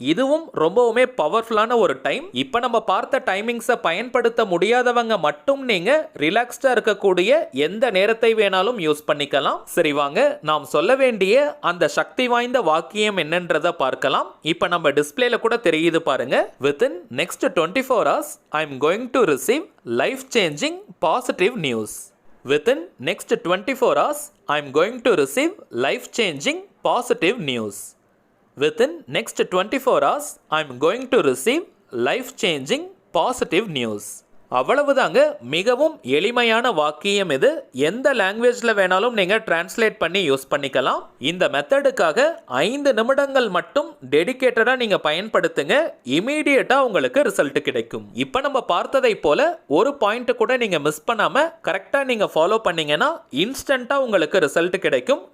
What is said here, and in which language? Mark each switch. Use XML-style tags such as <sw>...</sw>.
<ta>இதுவும் ரொம்பவுமே பவர்ஃபுல்லான ஒரு டைம். இப்ப நம்ம பார்த்த டைமிங்ஸை பயன்படுத்த முடியாதவங்க மட்டும் நீங்க ரிலாக்ஸ்டா இருக்கக்கூடிய எந்த நேரத்தை வேணாலும் யூஸ் பண்ணிக்கலாம். சரி வாங்க நாம் சொல்ல வேண்டிய அந்த சக்தி வாய்ந்த வாக்கியம் என்னன்றதை பார்க்கலாம். இப்ப நம்ம டிஸ்ப்ளேல கூட தெரியுது பாருங்க.</ta> <en>Within next 24 hours I am going to receive life changing positive news. Within next 24 hours I am going to receive life changing positive news. Within next 24 hours I am going to receive life changing positive news.</en> <ta>அவ்வளவுதாங்க. மிகவும் எளிமையான வாக்கியம் இது. எந்த லாங்குவேஜ்ல வேணாலும் நீங்க translate பண்ணி யூஸ் பண்ணிக்கலாம். இந்த மெத்தடுக்காக 5 நிமிடங்கள் மட்டும் டெடிகேட்டடா நீங்க பயன்படுத்துங்க. இமீடியட்டா உங்களுக்கு ரிசல்ட் கிடைக்கும். இப்ப நம்ம பார்த்ததை போல ஒரு பாயிண்ட் கூட நீங்க மிஸ் பண்ணாம கரெக்டா நீங்க ஃபாலோ பண்ணீங்கன்னா இன்ஸ்டன்டா உங்களுக்கு ரிசல்ட் கிடைக்கும்.</ta>